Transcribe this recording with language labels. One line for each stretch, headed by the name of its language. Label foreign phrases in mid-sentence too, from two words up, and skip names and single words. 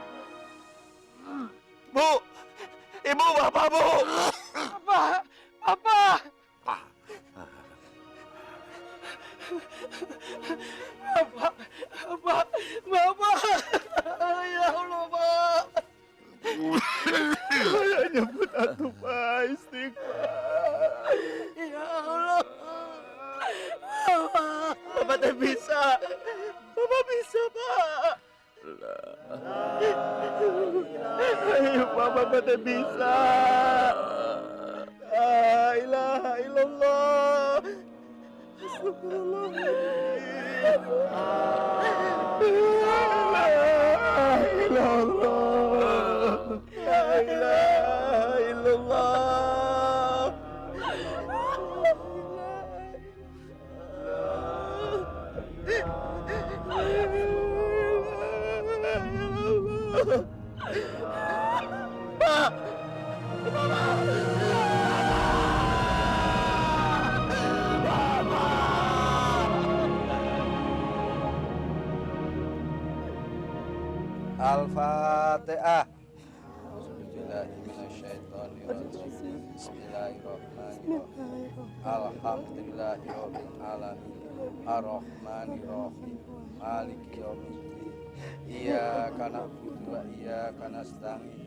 Indonesian: Bu! Ibu, Bapak, Bu! Bapak! Bapak! Bapak! Bapak! Bapak!
Arabic: يا الله, Pak!
Sundanese: Saya nyebut atuh, Pak. Istighfar.
Arabic: يا الله!
Sundanese: Bapak teh bisa. Bapak bisa, Pak. Ayo, Bapak teh bisa.
Arabic: لا إله إلا الله. لا إله إلا الله. Pak! Al-Fatihah. بسم الله الرحمن الرحيم. الحمد لله رب العالمين. الرحمن الرحيم مالك يوم الدين. إياك نعبد وإياك نستعين.